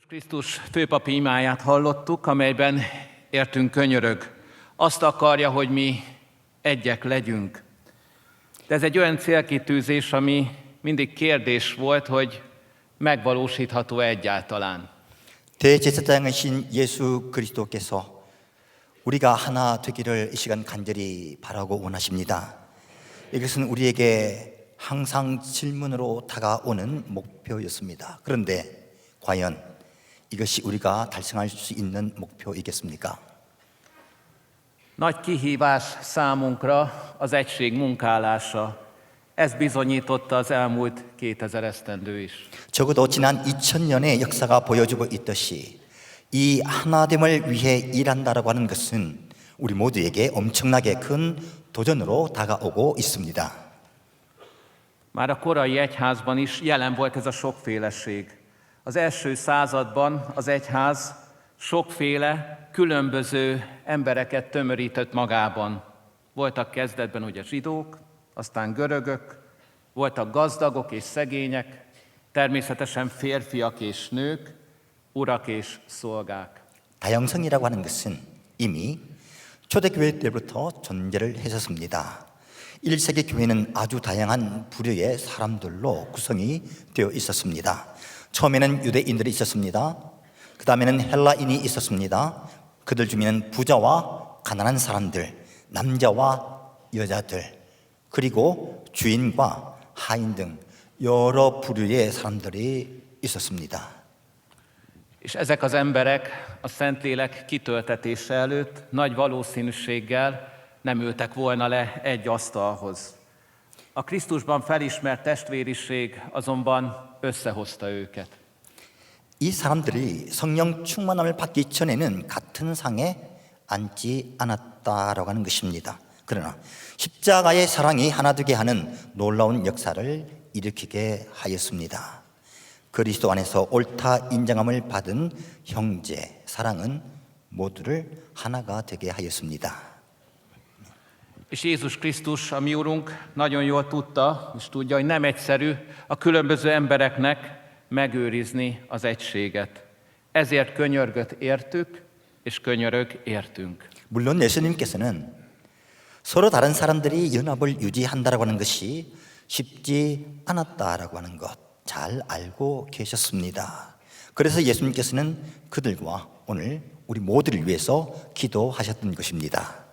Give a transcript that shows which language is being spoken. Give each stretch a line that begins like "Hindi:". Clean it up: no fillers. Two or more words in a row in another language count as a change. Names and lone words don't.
Hungarian: Krisztus főpapi imáját hallottuk, amelyben értünk könyörög. Azt akarja, hogy mi egyek legyünk. De ez egy olyan célkitűzés, ami mindig kérdés volt, hogy megvalósítható egyáltalán.
Korean: 대제사장이신 예수 그리스도께서 우리가 하나 되기를 이 시간 간절히 바라고 원하십니다. 이것은 우리에게 항상 질문으로 다가오는 목표였습니다. 그런데 과연 이것이 우리가 달성할 수 있는 목표이겠습니까?
Hungarian: Nagy kihívás számunkra az egység munkálása. Ez bizonyította az elmúlt 2000 esztendő is.
Korean: 적어도 지난 2000년의 역사가 보여주고 있듯이 이 하나됨을 위해 일한다라고 하는 것은 우리 모두에게 엄청나게 큰 도전으로 다가오고 있습니다.
Hungarian: Már a korai egyházban is jelen volt ez a sokféleség. Az első században az egyház sokféle, különböző embereket tömörített magában. Voltak kezdetben ugye zsidók, aztán görögök, voltak gazdagok és szegények, természetesen férfiak és nők, urak és szolgák.
Korean: 다양성이라고 하는 것은 이미 초대교회 때부터 존재를 했었습니다. 1세기 교회는 아주 다양한 부류의 사람들로 구성이 되어 있었습니다. 처음에는 유대인들이 있었습니다. 그 다음에는 헬라인이 있었습니다. 그들 중에는 부자와 가난한 사람들, 남자와 여자들, 그리고 주인과 하인 등 여러 부류의 사람들이 있었습니다.
Hungarian: És ezek az emberek a Szentlélek kitöltetése előtt nagy valószínűséggel nem ültek volna le egy asztalhoz. A Krisztusban felismert testvériség azonban összehozta őket.
Korean: 이 사람들이 성령 충만함을 받기 전에는 같은 상에 앉지 않았다라고 하는 것입니다. 그러나 십자가의 사랑이 하나 되게 하는 놀라운 역사를 일으키게 하였습니다. 그리스도 안에서 옳다 인정함을 받은 형제, 사랑은 모두를 하나가 되게 하였습니다.
Hungarian: És Jézus Krisztus, a mi Urunk, nagyon jól tudta, és tudja, hogy nem egyszerű a különböző embereknek megőrizni az egységet. Ezért könyörgött értük, és könyörög értünk.
Korean: 물론 예수님께서는 서로 다른 사람들이 연합을 유지한다라고 하는 것이 쉽지 않았다라고 하는 것 잘 알고 계셨습니다. 그래서 예수님께서는 그들과 오늘 우리 모두를 위해서 기도하셨던 것입니다.